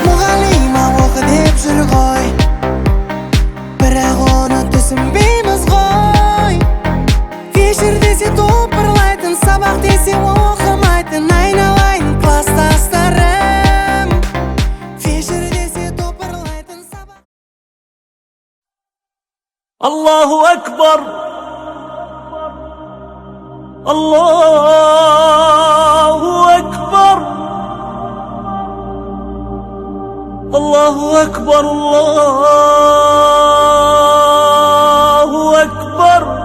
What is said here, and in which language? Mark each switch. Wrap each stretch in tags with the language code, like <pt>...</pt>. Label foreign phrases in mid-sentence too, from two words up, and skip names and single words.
<kk>Мұғалима оқы деп жүр ғой, бірақ оны түсінбейміз ғой. Вечер десе топырлайтын, сабақ десе оқымайтын. Айналайын класстастарым, вечер десе топырлайтын, сабақ.</kk> <ar>الله أكبر الله أكبر الله أكبر الله أكبر.</ar>